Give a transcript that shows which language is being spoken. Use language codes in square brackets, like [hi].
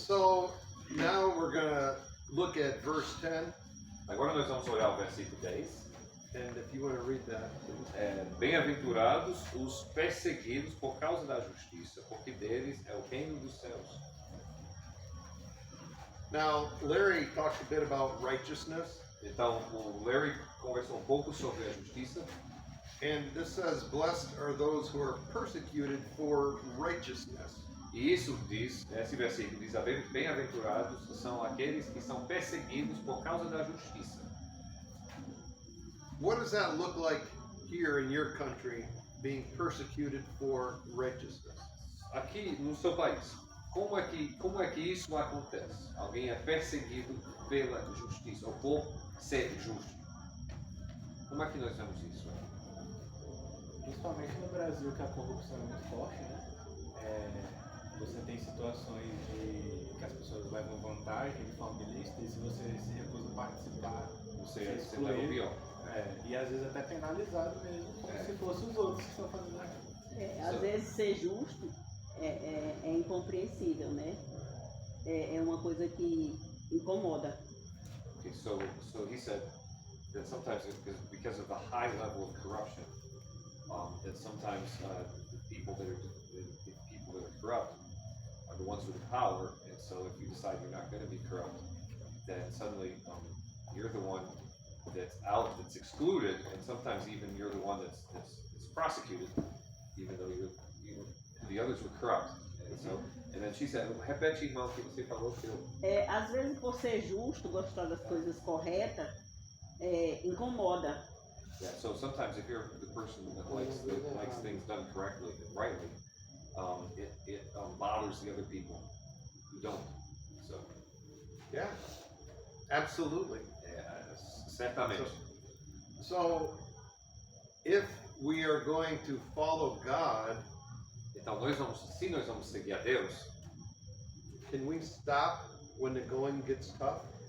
[en] So now we're going to look at verse 10. [pt] Agora nós vamos olhar o versículo 10. [en] And if you want to read that, please. [pt] Bem-aventurados os perseguidos por causa da justiça, porque deles é o reino dos céus. [en] Now, Larry talked a bit about righteousness. [pt] Então, o Larry conversou um pouco sobre a justiça. [en] And this says, blessed are those who are persecuted for righteousness. [pt] E isso diz, esse versículo diz, bem-aventurados são aqueles que são perseguidos por causa da justiça. [en] What does that look like here in your country, being persecuted for righteousness? [pt] Aqui no seu país, como é que isso acontece? Alguém é perseguido pela justiça, ou por ser justo. Como é que nós vemos isso? Principalmente no Brasil, que a corrupção é muito forte, né? Você tem situações de que as pessoas levam vantagem de forma ilícita e se você se recusa a participar, Você leva o pior. E às vezes até penalizado mesmo, como se fossem os outros que estão fazendo aquilo. Às vezes ser justo é incompreensível, né? É uma coisa que incomoda. [en] Okay, so he said that sometimes because of the high level of corruption, that sometimes the people that are corrupt are the ones with the power, and so if you decide you're not going to be corrupt, then suddenly you're the one that's out, that's excluded, and sometimes even you're the one that's prosecuted, even though the others were corrupt. And then she said, [pt] repete, irmão, que você falou que eu... Às vezes, por ser justo, gostar das coisas corretas, incomoda. [en] Yeah, so sometimes if you're the person that likes things done correctly and rightly, it bothers the other people who don't. So. Yeah, absolutely. [pt] Certamente. [en] So, if we are going to follow God, [pt] então se nós vamos seguir a Deus, [en] can we stop when the going gets tough?